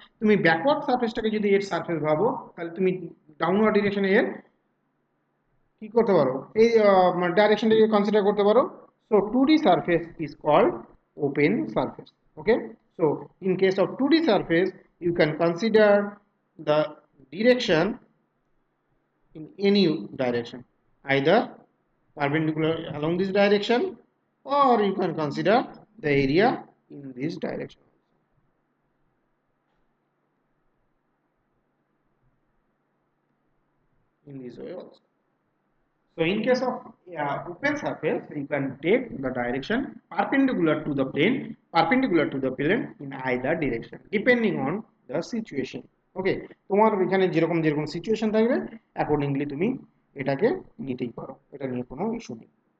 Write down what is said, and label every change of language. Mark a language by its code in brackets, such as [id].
[bn] তুমি ব্যাকওয়ার্ড সারফেসটাকে যদি এর সারফেস ভাবো তাহলে তুমি ডাউনওয়ার্ড ডিরেকশনে এর কি করতে পারো, এই ডাইরেকশনটাকে কনসিডার করতে পারো। [en] So 2D surface is called open surface. Okay, so in case of 2D surface, you can consider the direction in any direction, either perpendicular along this direction, or you can consider the area in this direction, in this way also. So in case of open surface, you can take the direction perpendicular to the plane in either direction, depending on the situation. [bn] ওকে, তোমার এখানে যেরকম যেরকম situation থাকবে accordingly তুমি এটাকে নিতেই পারো, এটা নিয়ে কোনো ইস্যু নেই।